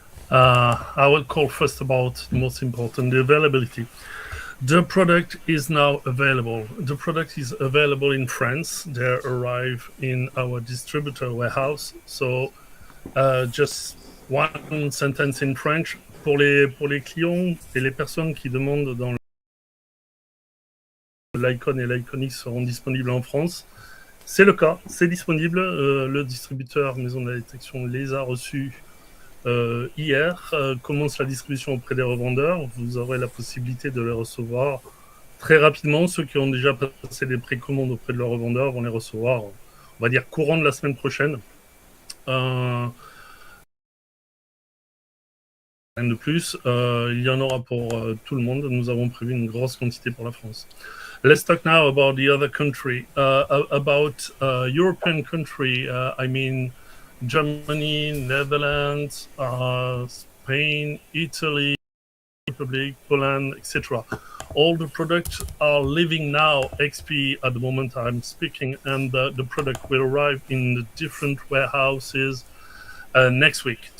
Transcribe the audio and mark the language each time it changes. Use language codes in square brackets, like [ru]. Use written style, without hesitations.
[en] I will call first about the most important, the availability. The product is now available. The product is available in France. They arrive in our distributor warehouse. So, just one sentence in French. [fr] Pour les clients et les personnes qui demandent dans l'Icon et l'Iconix seront disponibles en France. C'est le cas, c'est disponible. Le distributeur Maison de la Détection les a reçus hier. Commence la distribution auprès des revendeurs. Vous aurez la possibilité de les recevoir très rapidement. Ceux qui ont déjà passé des précommandes auprès de leurs revendeurs vont les recevoir, on va dire, courant de la semaine prochaine. De plus, il y en aura pour tout le monde. Nous avons prévu une grosse quantité pour la France. [en] Let's talk now about the other country. About European country, I mean Germany, Netherlands, Spain, Italy, Republic, Poland, etc. All the products are leaving now XP at the moment I'm speaking, and the product will arrive in the different warehouses next week.